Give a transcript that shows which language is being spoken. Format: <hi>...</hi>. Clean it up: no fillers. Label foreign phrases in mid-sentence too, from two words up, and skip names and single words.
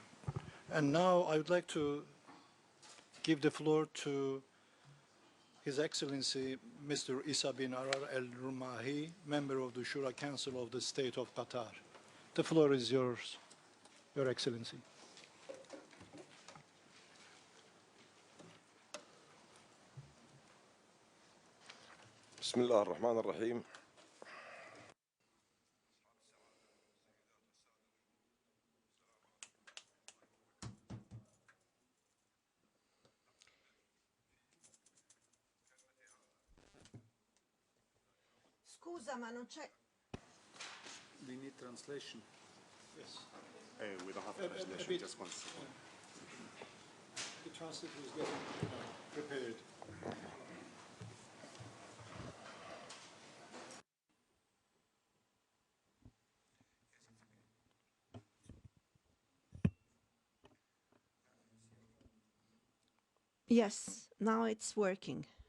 <en>And now I would like to give the floor to His Excellency Mr. Isa bin Arar Al-Rumahi, member of the Shura Council of the State of Qatar. The floor is yours, Your Excellency.</en> <ar>بسم الله الرحمن الرحيم.</ar> <it>Scusa, ma non c'è.</it> <en>We need translation. Yes. We don't have translation, just one second. The translator is getting prepared. Yes, now it's working.</en>